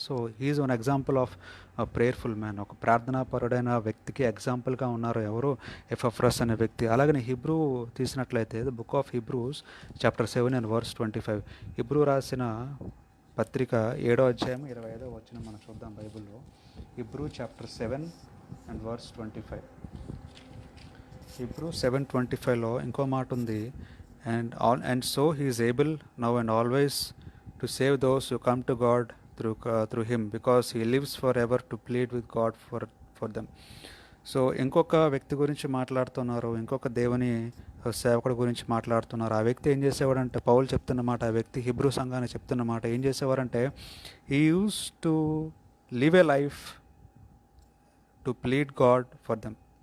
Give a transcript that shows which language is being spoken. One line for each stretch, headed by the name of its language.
English: So he is one example of prayerful man.
Telugu: ఒక ప్రార్థనాపరుడైన వ్యక్తికి ఎగ్జాంపుల్గా ఉన్నారు ఎవరు? ఎపఫ్రస్ అనే వ్యక్తి. అలాగని Hebrew తీసినట్లయితే
English: the book of Hebrews chapter 7 and verse 25,
Telugu: Hebrew రాసిన పత్రిక 7వ అధ్యాయం 25వ వచనం మనం చూద్దాం బైబిల్లో.
English: Hebrew chapter 7 and verse 25.
Telugu: Hebrew 7:25లో ఇంకో మాట ఉంది,
English: and so he is able now and always to save those who come to God through him, because he lives forever to plead with God for them.
Telugu: So ఇంకొక వ్యక్తి గురించి మాట్లాడుతున్నారు, ఇంకొక దేవుని సేవకుడి గురించి మాట్లాడుతున్నారు. ఆ వ్యక్తి ఏం చేసేవాడంటే, పౌలు చెప్తున్నమాట, ఆ వ్యక్తి హిబ్రూ సంఘాన్ని చెప్తున్నమాట, ఏం చేసేవారంటే,
English: He used to live a life to plead God for them.